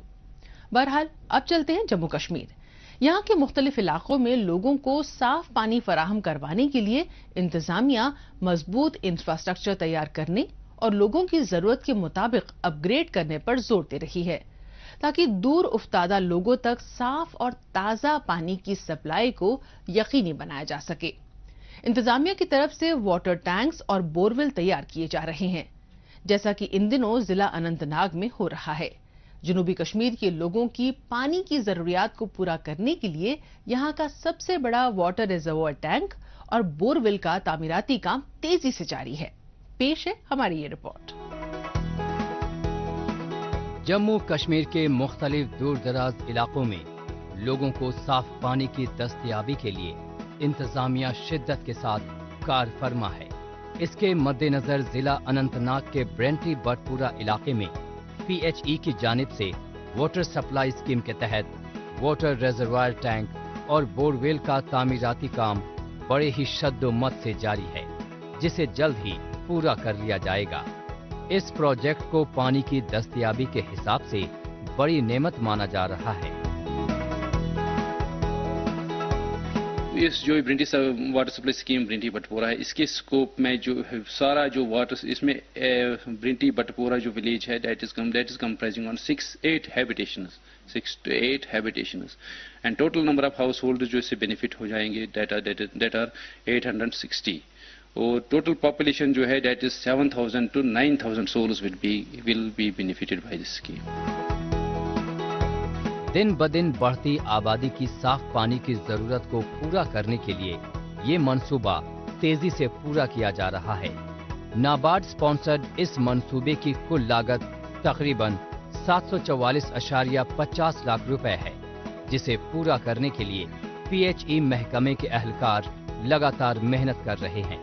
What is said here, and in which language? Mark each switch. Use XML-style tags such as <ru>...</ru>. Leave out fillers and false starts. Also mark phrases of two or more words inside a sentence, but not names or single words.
<ur>بہرحال اب چلتے ہیں جموں کشمیر. یہاں کے مختلف علاقوں میں لوگوں کو صاف پانی فراہم کروانے کے لیے انتظامیہ مضبوط انفراسٹرکچر تیار کرنے اور لوگوں کی ضرورت کے مطابق اپ گریڈ کرنے پر زور دے رہی ہے تاکہ دور افتادہ لوگوں تک صاف اور تازہ پانی کی سپلائی کو یقینی بنایا جا سکے. انتظامیہ کی طرف سے</ur> <en>water tanks</en> <ur>اور بورویل تیار کیے جا رہے ہیں جیسا کہ ان دنوں ضلع اننت ناگ میں ہو رہا ہے. جنوبی کشمیر کے لوگوں کی پانی کی ضروریات کو پورا کرنے کے لیے یہاں کا سب سے بڑا</ur> <en>water reservoir tank</en> <ur>اور بورویل کا تعمیراتی کام تیزی سے جاری ہے. پیش ہے ہماری یہ رپورٹ. جموں کشمیر کے مختلف دور دراز علاقوں میں لوگوں کو صاف پانی کی دستیابی کے لیے انتظامیہ شدت کے ساتھ کار فرما ہے. اس کے مد نظر ضلع اننت ناگ کے برینٹی بٹپورہ علاقے میں پی ایچ ای کی جانب سے</ur> <en>water supply scheme</en> <ur>کے تحت</ur> <en>water reservoir tank</en> <ur>اور بورویل کا تعمیراتی کام بڑے ہی شد و مت سے جاری ہے جسے جلد ہی پورا کر لیا جائے گا. اس پروجیکٹ کو پانی کی دستیابی کے حساب سے بڑی نعمت مانا جا رہا ہے. اس جو برینٹی</ur> <en>water supply scheme</en> <ur>برینٹی بٹپورہ ہے، اس کے اسکوپ میں جو سارا جو واٹر اس میں برینٹی بٹپورہ جو ولیج ہے</ur> <en>that is comprising on 6 to 8 habitations and total number of household</en> <ur>جو اس سے بینیفٹ ہو جائیں گے</ur> <en>that are 860</en> <ur>اور</ur> <en>total population</en> <ur>جو ہے</ur> <en>that is 7,000 to 9,000 souls will be benefited by this scheme.</en> <ur>دن بدن بڑھتی آبادی کی صاف پانی کی ضرورت کو پورا کرنے کے لیے یہ منصوبہ تیزی سے پورا کیا جا رہا ہے. نابارڈ سپانسرڈ اس منصوبے کی کل لاگت تقریباً 744.50 لاکھ روپے ہے جسے پورا کرنے کے لیے پی ایچ ای محکمے کے اہلکار لگاتار محنت کر رہے ہیں.</ur>